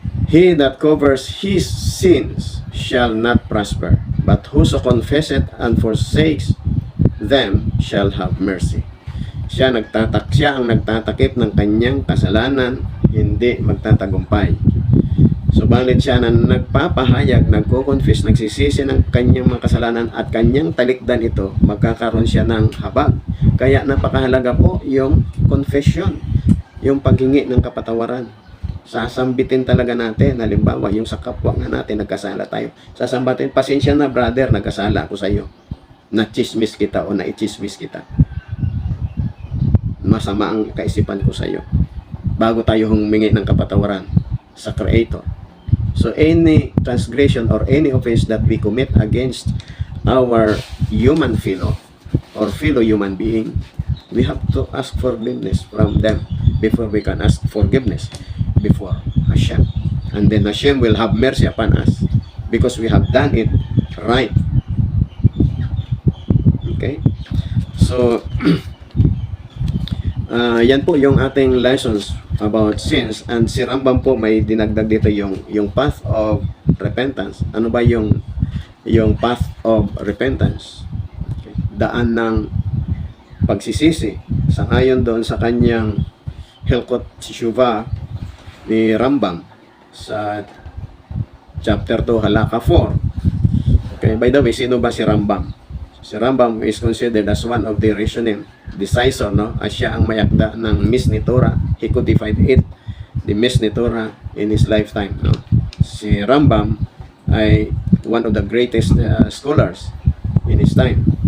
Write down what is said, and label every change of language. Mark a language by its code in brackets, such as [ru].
[en] He that covers his sins shall not prosper, but whoso confesseth and forsakes them shall have mercy. [tl] Siya ang nagtatakip ng kanyang kasalanan, hindi magtatagumpay. Subalit siya na nagpapahayag, nagko-confess, nagsisisi ng kanyang mga kasalanan at kanyang talikdan ito, magkakaroon siya ng habag. Kaya napakahalaga po yung confession, yung paghingi ng kapatawaran. Sasambitin talaga natin, halimbawa yung sa kapwa nga natin, nagkasala tayo. Sasambatin, pasensya na brother, nagkasala ako sa iyo. Na-chismis kita o na-ichismis kita. Masama ang kaisipan ko sa iyo. Bago tayo humingi ng kapatawaran sa Creator. [en] So any transgression or any offense that we commit against our human fellow or fellow human being, we have to ask forgiveness from them before we can ask forgiveness before Hashem. And then Hashem will have mercy upon us because we have done it right. [tl] Okay? So, yan po yung ating [en] lessons about sins. [tl] And si Rambam po may dinagdag dito yung [en] path of repentance. [tl] Ano ba yung [en] path of repentance? [tl] Okay. Daan ng pagsisisi. Sangayon doon sa kanyang Hilkot Teshuvah ni Rambam sa chapter 2 halaka 4. [en] Okay, by the way, [tl] sino ba [en] si Rambam? [tl] Si Rambam [en] is considered as one of the Rishonim, decisor, no? [tl] As siya ang mayakda ng [en] Mishneh Torah. He codified it, the Mishneh Torah, in his lifetime, no? Si Rambam ay one of the greatest scholars in his time.